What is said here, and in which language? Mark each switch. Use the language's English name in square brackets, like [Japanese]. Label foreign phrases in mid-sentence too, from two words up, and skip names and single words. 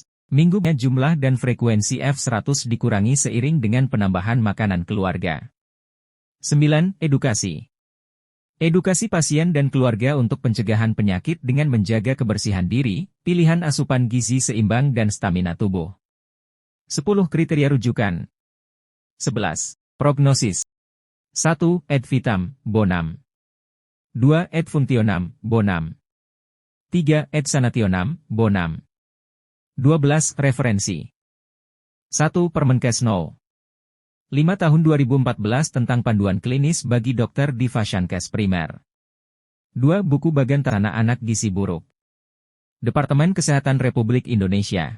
[Indonesian] Minggunya jumlah dan frekuensi F100 dikurangi seiring dengan penambahan makanan keluarga. 9. Edukasi. Edukasi pasien dan keluarga untuk pencegahan penyakit dengan menjaga kebersihan diri, pilihan asupan gizi seimbang dan stamina tubuh. 10. Kriteria rujukan. 11. Prognosis. [Latin] 1. Et vitam, bonam. 2. Et functionam, bonam. 3. Et sanationam, bonam. [Indonesian] 12. Referensi. 1. Permenkes No. 5 tahun 2014 tentang panduan klinis bagi dokter di Fashiankes Primer. 2. Buku Bagan Tanah Anak Gizi Buruk. Departemen Kesehatan Republik Indonesia.